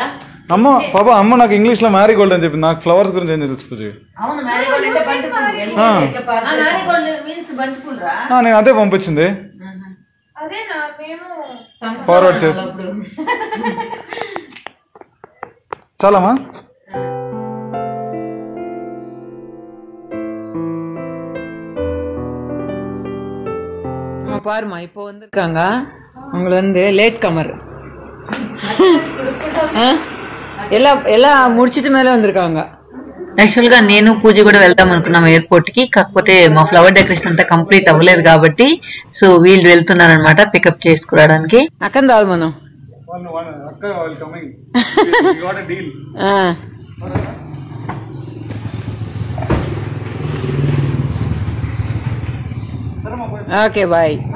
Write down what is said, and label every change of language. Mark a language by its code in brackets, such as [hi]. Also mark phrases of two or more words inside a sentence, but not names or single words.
[te] అమ్మ పాప అమ్మ నాకు ఇంగ్లీష్ లో మ్యారీగోల్డ్ అని చెప్పింది. నాకు ఫ్లవర్స్ గురించి ఏం తెలుసు పూజ. అవును మ్యారీగోల్డ్ అంటే బంతి పూలు. [en] marigold means [te] బంతి పూలు రా. నేను అదే పంపించింది. ఫార్వర్డ్ చే చాలమ్మా. [ta] பாருமா இப்போ வந்திருக்காங்க. அவங்கள வந்து [en] late comer [ta] எல்லாம் முடிச்சிட்டு மேலே வந்திருக்காங்க. [te] యాక్చువల్ గా నేను పూజ కూడా వెళ్దాం అనుకున్నాం ఎయిర్పోర్ట్ కి. కాకపోతే మా [en] flower decoration [te] అంతా కంప్లీట్ అవ్వలేదు కాబట్టి సో వీళ్ళు వెళ్తున్నారు అనమాట పికప్ చేసుకురావడానికి. అక్కడ మనం [en] okay bye.